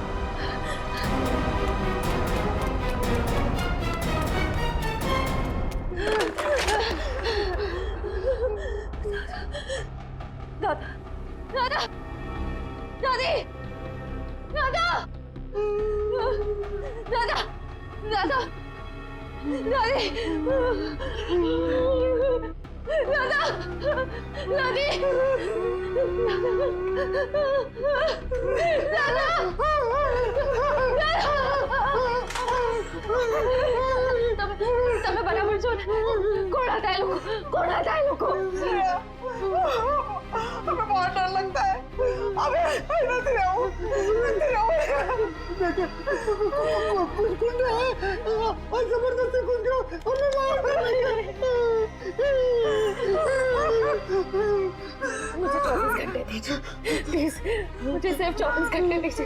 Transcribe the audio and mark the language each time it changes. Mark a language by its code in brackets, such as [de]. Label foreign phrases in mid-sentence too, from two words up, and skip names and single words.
[hi] दादा, दादा, दादी, दादा, दादा, दादा, दादी, दादा, दादी, [gu] તમે બરાબર છો ને? કોણ હતા એ લોકો? કોણ હતા એ લોકો? [hi] हमें बहुत डर लगता है। अबे नहीं रहूं, नहीं रहूं। कुछ गुंडे हैं और जबरदस्ती घुस गए, हमें मार डालेंगे। मुझे 24 घंटे दीजिए प्लीज, मुझे सिर्फ 24 घंटे दीजिए।